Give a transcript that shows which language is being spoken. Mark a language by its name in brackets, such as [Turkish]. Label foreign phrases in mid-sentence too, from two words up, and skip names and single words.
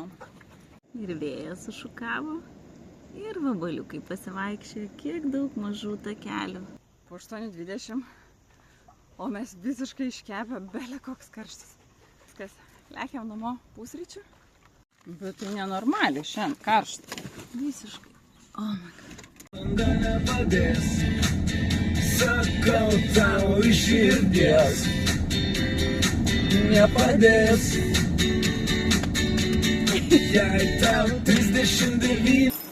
[Lithuanian] Ir vėjas sušukavo, ir vabaliukai pasivaikščiojo, kiek daug mažų takelių. Po 8:20, o mes visiškai iškepę, bele koks karštis. Viskas, lekiam namo pusryčių, bet tai nenormaliai, šiandien karšta. Visiškai. [English] Oh my God. [Lithuanian] Sakau tau iš širdies, nepadės, jei tau 39.